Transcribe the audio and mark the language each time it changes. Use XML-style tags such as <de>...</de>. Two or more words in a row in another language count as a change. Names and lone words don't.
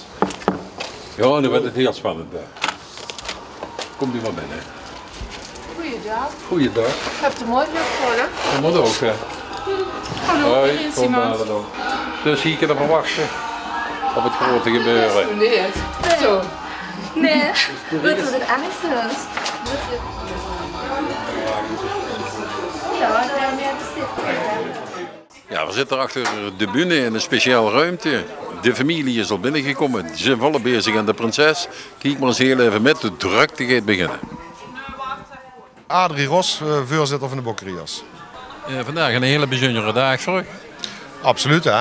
<nl>Ja, nu wordt het heel spannend daar. Komt u maar binnen. Goeiedag. Goeiedag. Ik heb de morgen opgevallen. Dat moet ook, hè. Hallo, Hoi, hier is kom iemand. maar dan. Dus hier kunnen we wachten op het grote gebeuren. Nee. Zo. Nee,</nl> <de>wird es mit anders? Ja, da haben wir das.</de> <nl>Ja, we zitten achter de bühne in een speciale ruimte. De familie is al binnengekomen. Ze zijn volop bezig aan de prinses. Kijk maar eens heel even met. De drukte gaat beginnen. Adrie Ros, voorzitter van de Bokkeriers. Vandaag een hele bijzondere dag voor u. Absoluut, hè.</nl>